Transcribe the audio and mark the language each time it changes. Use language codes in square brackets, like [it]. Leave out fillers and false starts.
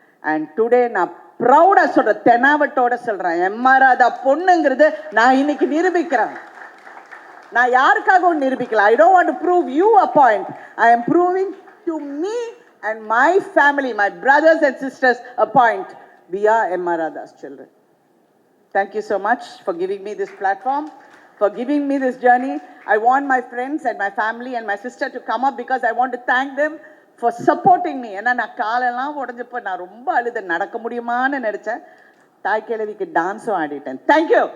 [en] and today [ta] நான் ப்ரௌடாக சொல்கிறேன், தெனாவட்டோட சொல்கிறேன், எம்.ஆர். ராதா பொண்ணுங்கிறது நான் இன்னைக்கு நிரூபிக்கிறேன். நான் யாருக்காகவும் நிரூபிக்கல. [en] I don't want to prove you a point. I am proving to me and my family, my brothers and sisters a point. We are M.R. Radha's children. Thank you so much for giving me this platform, for giving me this journey. I want my friends and my family and my sister to come up because I want to thank them for supporting me. [ta] ஏன்னா நான் காலெல்லாம் உடஞ்சப்போ நான் ரொம்ப அழுது நடக்க முடியுமான்னு நினச்சேன். தாய் கிழவிக்கு டான்ஸும் ஆடிட்டேன். தேங்க்யூ.